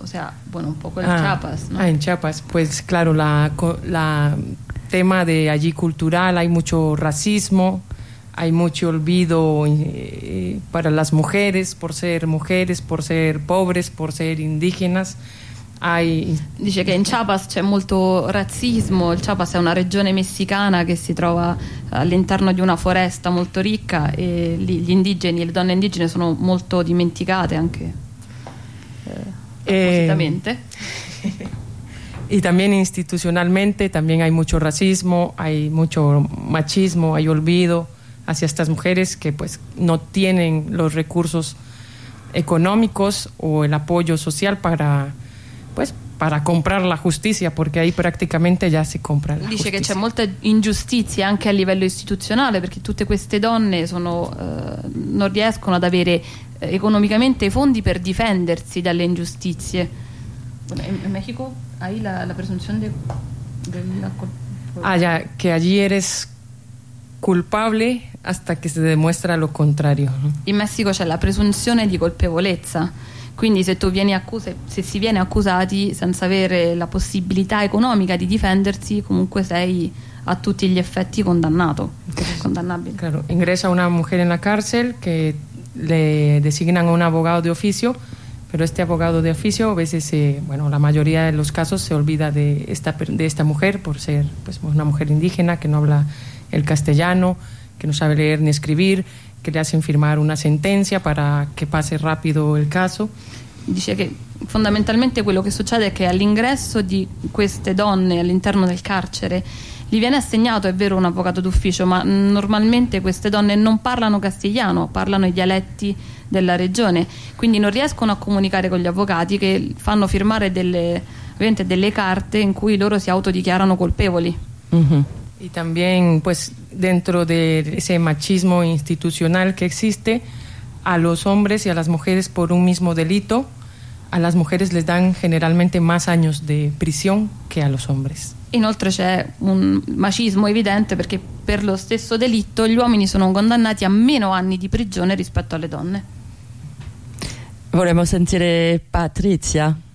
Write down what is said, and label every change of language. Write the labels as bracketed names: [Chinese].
[Spanish] O sea, bueno, un poco en Chiapas, ¿no? En Chiapas, pues claro, la tema de allí cultural, hay mucho racismo, hay mucho olvido para las mujeres, por ser pobres, por ser indígenas. [Italian] Dice che in Chiapas c'è molto razzismo. Il Chiapas è una regione messicana che si trova all'interno di una foresta molto ricca e gli indigeni e le donne indigene sono molto dimenticate anche appositamente. [Spanish] Y también institucionalmente también hay mucho racismo, hay mucho machismo, hay olvido hacia estas mujeres que pues no tienen los recursos económicos o el apoyo social para comprar la justicia, porque ahí prácticamente ya se compra la [Italian] Dice [Spanish] justicia. [Italian] Dice che c'è molta ingiustizia anche a livello istituzionale, perché tutte queste donne sono non riescono ad avere economicamente i fondi per difendersi dalle ingiustizie. In Messico hai la presunzione della colpa. Che [Spanish] allí eres culpable hasta que se demuestra lo contrario. [Italian] In Messico c'è la presunzione di colpevolezza. Quindi se tu vieni se si viene accusati senza avere la possibilità economica di difendersi, comunque sei a tutti gli effetti condannato, condannabile. [Spanish] Claro, ingresa una mujer en la cárcel que le designan un abogado de oficio, pero este abogado de oficio a veces, bueno, la mayoría de los casos se olvida de esta mujer por ser pues una mujer indígena que no habla el castellano, que no sabe leer ni escribir, que le hacen firmar una sentencia para que pase rápido el caso. [Italian] Dice che fondamentalmente quello che succede è che all'ingresso di queste donne all'interno del carcere gli viene assegnato, è vero, un avvocato d'ufficio, ma normalmente queste donne non parlano castigliano, parlano i dialetti della regione, quindi non riescono a comunicare con gli avvocati, che fanno firmare delle, ovviamente delle carte in cui loro si autodichiarano colpevoli. [Spanish] Y también pues dentro de ese machismo institucional que existe, a los hombres y a las mujeres por un mismo delito, a las mujeres les dan generalmente más años de prisión que a los hombres. [Italian] Inoltre c'è un machismo evidente perché per lo stesso delitto gli uomini sono condannati a meno anni di prigione rispetto alle donne. Vorremmo sentire Patrizia.